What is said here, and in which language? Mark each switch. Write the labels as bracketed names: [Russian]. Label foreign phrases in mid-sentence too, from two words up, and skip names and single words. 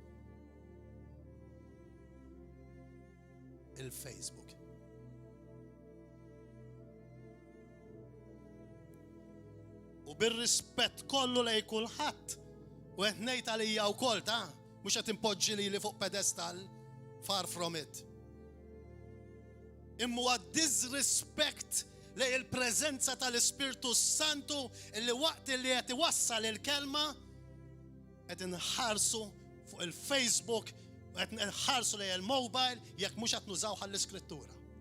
[Maltese] Il-Facebook. U bir-rispett kollu lej kulħadd u qed ngħid għalija wkoll ta' mhux qed impoġġi li fuq pedestal, [English] far from it. [Maltese] Imma disrespect lej il-preżenza tal-Ispirtu Santu illi waqt li qed iwassal il-kelma qed inħarsu fuq il-Facebook u qed nħarsu lej il-mobile jekk mhux qed nużaw għall-Iskrittura.